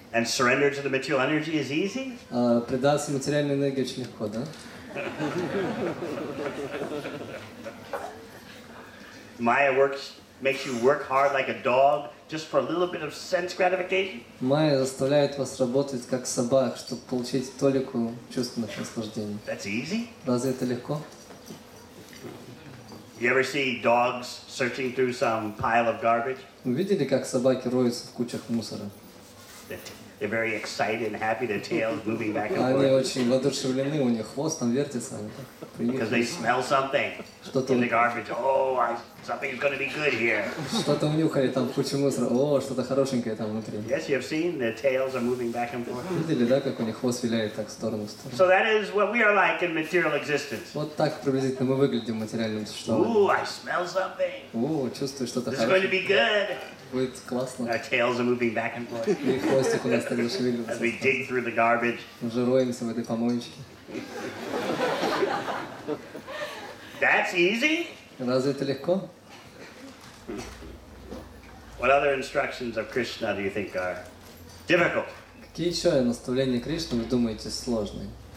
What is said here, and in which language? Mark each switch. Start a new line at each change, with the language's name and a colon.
English: And surrender to the material energy is easy?
Russian: А предаться материальной энергии очень легко, да?
English: Maya makes you work hard like a dog just for a little bit of sense gratification?
Russian: Майя заставляет вас работать как собак, чтобы получить толику чувственных наслаждений.
English: That's easy?
Russian: Разве это легко?
English: You ever see dogs searching through some pile of garbage?
Russian: Вы видели, как собаки роются в кучах мусора?
English: They're very excited and happy, their tails moving back and
Russian: Они
English: forth.
Russian: очень воодушевлены, у них хвост там вертится.
English: Because they smell something in the garbage. Oh, something's going to be good here.
Russian: Что-то унюхали там в куче мусора. О, что-то хорошенькое там внутри.
English: Yes, you have seen their tails are moving back and forth.
Russian: Видели, да, как у них хвост виляет так в сторону в сторону?
English: So that is what we are like in material existence.
Russian: Вот так приблизительно мы выглядим в материальном существовании.
English: Ooh, I smell something.
Russian: О, чувствую что-то
English: This is going to
Russian: хорошее.
English: be good.
Russian: Будет классно.
English: Our tails are moving back and forth
Russian: И хвостик у нас так
English: as
Russian: зашевеливается.
English: we dig through the garbage.
Russian: Уже роемся в этой помоечке.
English: That's easy?
Russian: Разве это легко?
English: What other instructions of Krishna do you think are difficult?
Russian: Какие еще наставления Кришны вы думаете сложные?